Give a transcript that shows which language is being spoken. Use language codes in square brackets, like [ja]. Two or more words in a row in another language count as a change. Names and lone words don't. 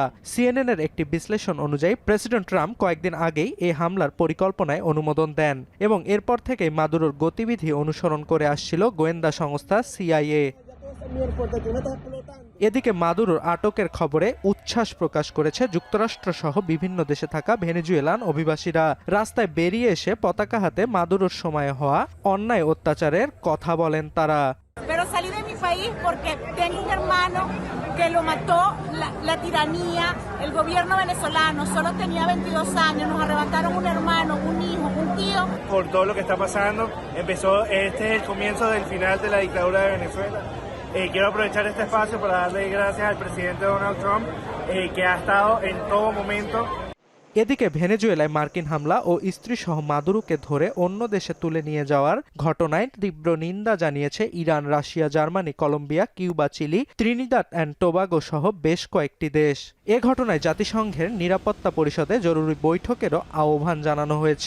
[bn] সিএনএন এর একটি বিশ্লেষণ অনুযায়ী প্রেসিডেন্ট ট্রাম্প কয়েকদিন আগেই এই হামলার পরিকল্পনায় অনুমোদন দেন এবং এরপর থেকেই মাদুরোর গতিবিধি অনুসরণ করে আসছিল গোয়েন্দা সংস্থা সিআইএ। এদিকে মাদুরোর আটকের খবরে উচ্ছ্বাস প্রকাশ করেছে যুক্তরাষ্ট্র সহ বিভিন্ন দেশে থাকা ভেনেজুয়েলান অভিবাসীরা। রাস্তায় বেরিয়ে এসে পতাকা হাতে মাদুরোর সময়ে হওয়া অন্যায় অত্যাচারের কথা বলেন তারা। [es] Pero salí de mi país porque tengo un hermano que lo mató la tiranía, el gobierno venezolano. Solo tenía 22 años, nos arrebataron un hermano, un hijo, un tío. Por todo lo que está pasando, este es el comienzo del final de la dictadura de Venezuela. Quiero aprovechar este espacio para darle gracias al presidente Donald Trump, que ha estado en todo momento. [bn] এদিকে ভেনেজুয়েলায় মার্কিন হামলা ও স্ত্রীসহ মাদুরোকে ধরে অন্য দেশে তুলে নিয়ে যাওয়ার ঘটনায় তীব্র নিন্দা জানিয়েছে ইরান, রাশিয়া, জার্মানি, কলম্বিয়া, কিউবা, চিলি, ত্রিনিদাদ অ্যান্ড টোবাগো সহ বেশ কয়েকটি দেশ। এ ঘটনায় জাতিসংঘের নিরাপত্তা পরিষদে জরুরি বৈঠকেরও আহ্বান জানানো হয়েছে।